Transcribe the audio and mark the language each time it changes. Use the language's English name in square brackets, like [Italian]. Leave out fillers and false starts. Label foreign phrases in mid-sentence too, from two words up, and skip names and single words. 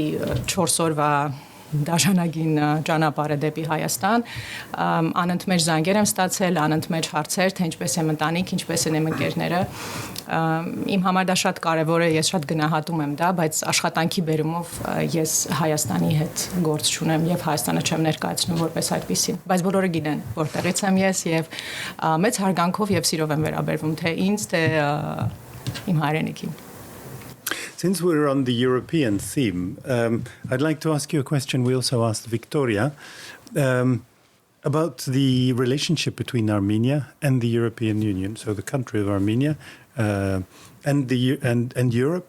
[Armenian] 4 օրվա դաշնագին ճանապարհը դեպի Հայաստան անընդմեջ զանգեր եմ ստացել, անընդմեջ հարցեր, թե ինչպես է ընտանիք, ինչպես են իմ ընկերները։ Իմ համար դա շատ կարևոր է, ես շատ գնահատում եմ դա, բայց աշխատանքի բերումով ես Հայաստանի հետ գործ չունեմ եւ Հայաստանը չեմ ներկայացնում որպես այդպեսին, բայց բոլորը գիտեն, որտեղից եմ ես եւ մեծ հարգանքով եւ սիրով եմ վերաբերվում թե ինձ, թե իմ հայրենիքին։ [English] Since we're on the European theme, I'd like to ask you a question we also asked Victoria about the relationship between Armenia and the European Union, so the country of Armenia and Europe.